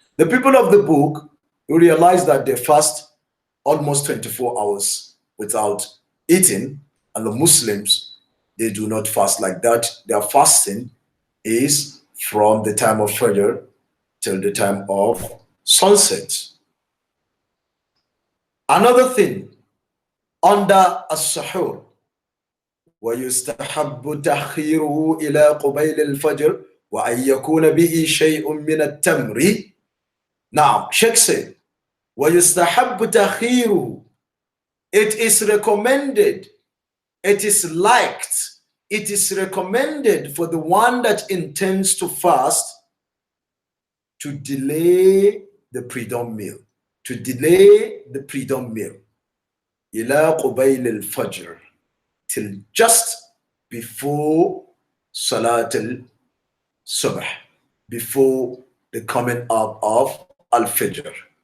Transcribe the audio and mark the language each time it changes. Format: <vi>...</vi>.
<en>The people of the book, you realize that they fast almost 24 hours without eating, and the Muslims, they do not fast like that. Their fasting is from the time of Fajr till the time of sunset. Another thing, under as-sahur,</en> <ar>وَيُسْتَحَبُّ تَأْخِيرُهُ إِلَى قُبَيْلِ الْفَجْرِ وَأَنْ يَكُونَ بِهِ شَيْءٌ مِنَ التَّمْرِ.</ar> <en>Now, Sheikh said,</en> <ar>وَيُسْتَحَبُّ تَأْخِيرُهُ,</ar> <en>it is recommended, it is liked, it is recommended for the one that intends to fast to delay the pre-dawn meal, to delay the pre-dawn meal,</en> <ar>إِلَى قُبَيْلِ الْفَجْرِ,</ar> <en>till just before Salat al-Subh, before the coming up of Al-Fajr.</en>